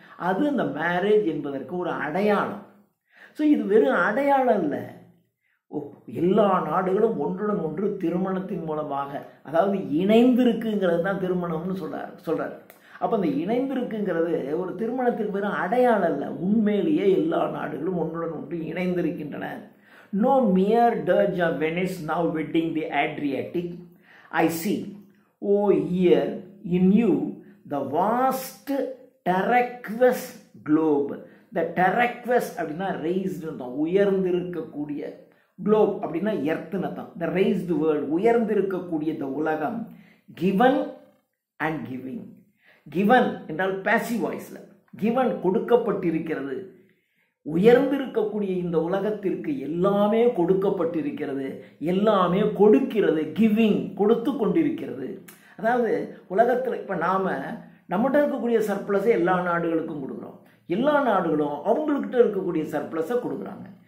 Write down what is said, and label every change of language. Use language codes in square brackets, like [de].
[ta] அது அந்த மேரேஜ் என்பதற்கு ஒரு அடையாளம். ஸோ இது வெறும் அடையாளம் இல்லை, எல்லா நாடுகளும் ஒன்றுடன் ஒன்று திருமணத்தின் மூலமாக, அதாவது இணைந்திருக்குங்கிறது தான் திருமணம்னு சொல்கிறார். அப்போ அந்த இணைந்திருக்குங்கிறது ஒரு திருமணத்திற்கு வெறும் அடையாளம் இல்லை, உண்மையிலேயே எல்லா நாடுகளும் ஒன்றுடன் ஒன்று இணைந்திருக்கின்றன. [en] No mere dirge of Venice now wedding the Adriatic. I see, oh year, in you the vast terraqueous globe. [ta] The terraqueous அப்படின்னா raised, உயர்ந்திருக்கக்கூடிய, globe அப்படின்னா எர்த்துன்னு தான், [en] the raised world, [ta] உயர்ந்திருக்கக்கூடிய இந்த உலகம், [en] given and giving. [ta] given என்றால் passive voiceல, given கொடுக்கப்பட்டிருக்கிறது. உயர்ந்திருக்கக்கூடிய இந்த உலகத்திற்கு எல்லாமே கொடுக்கப்பட்டிருக்கிறது, எல்லாமே கொடுக்கிறது, கிவிங், கொடுத்து கொண்டிருக்கிறது. அதாவது உலகத்தில் இப்போ நம்மகிட்ட இருக்கக்கூடிய சர்ப்ளஸை எல்லா நாடுகளுக்கும் கொடுக்குறோம், எல்லா நாடுகளும் அவங்கக்கிட்ட இருக்கக்கூடிய சர்ப்ளஸை கொடுக்குறாங்க.